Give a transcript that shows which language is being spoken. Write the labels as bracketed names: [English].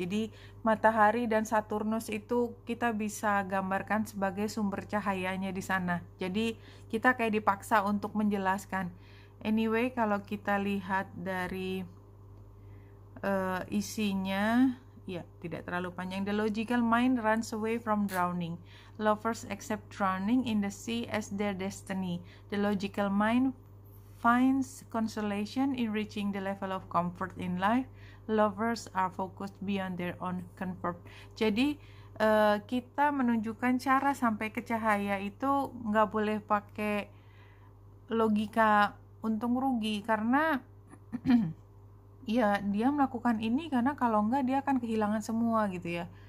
[Indonesian] Jadi matahari dan Saturnus itu kita bisa gambarkan sebagai sumber cahayanya di sana, jadi kita kayak dipaksa untuk menjelaskan. Anyway, kalau kita lihat dari isinya, ya tidak terlalu panjang. [English] The logical mind runs away from drowning. Lovers accept drowning in the sea as their destiny. The logical mind finds consolation in reaching the level of comfort in life. Lovers are focused beyond their own comfort. [Indonesian] Jadi kita menunjukkan cara sampai ke cahaya itu nggak boleh pakai logika untung rugi, karena ya dia melakukan ini karena kalau enggak dia akan kehilangan semua gitu ya.